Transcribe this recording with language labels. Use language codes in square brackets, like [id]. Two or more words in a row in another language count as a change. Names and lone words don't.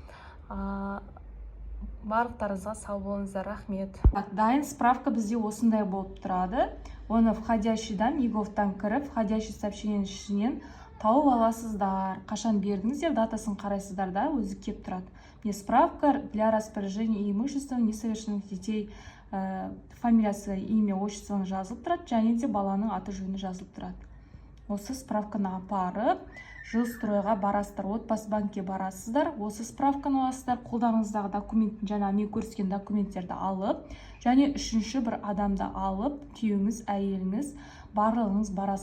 [kk] Барлықтарыңызға сау болыңыздар, рахмет. Дайын справка бізде осындай болып тұрады. Оны входящийдан, егофтан кіріп, [ru] входящий сообщениенің [kk] ішінен тауып аласыздар. Қашан бердіңіздер, датасын қарайсыздар да, өзі кеп тұрады. [ru] Не справка для распоряжения имущества несовершенных детей, фамилиясы, имя, [kk] отчествоны жазылып тұрады, және де баланың аты жөні жазылып тұрады. Осы справканы апарып, жилстройға барасыздар, отбасы банкке барасыздар, осы справканы аласыздар, қолдарыңыздағы документтің, жаңа мен көрсеткен документтерді алып, және үшінші бір адамды алып, күйеуіңіз, әйеліңіз, барлығыңыз барасыз.